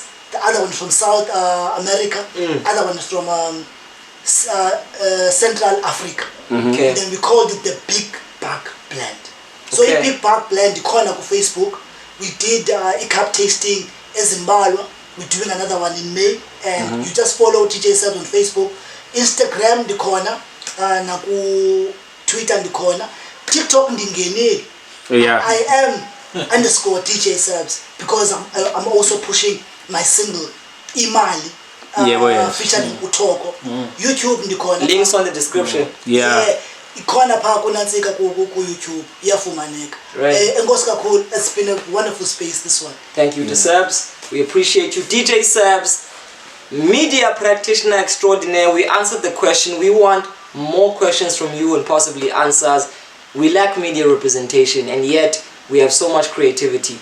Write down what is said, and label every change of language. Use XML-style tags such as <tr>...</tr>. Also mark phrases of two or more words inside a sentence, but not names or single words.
<en>The other one from South America, other one from Central Africa. And then we called it the Big Bag Blend. So Okay.</en> <xh>i-Big Park Blend ikhona ku-Facebook.</xh> <en>We did a cup tasting eZimbalwa. We're doing another one in May, and you just follow DJ Seb on Facebook, Instagram</en> <xh>ndikhona, naku Twitter ndikhona, TikTok ndingenile.</xh> <en>Yeah. I am _ DJ Sebz because I'm also pushing my single Imali, featuring Utoko.</en> <xh>YouTube ndikhona.</xh> <en>Links on the description. Yeah.</en> <xh>Ikhona pha kunantsika ku YouTube iyafumaneka. Enkosi kakhulu.</xh> <en>It's been a wonderful space, this one. Thank you to Sebz. We appreciate you. DJ Sebz, media practitioner extraordinaire. We answered the question. We want more questions from you and possibly answers. We lack media representation, and yet we have so much creativity.</en>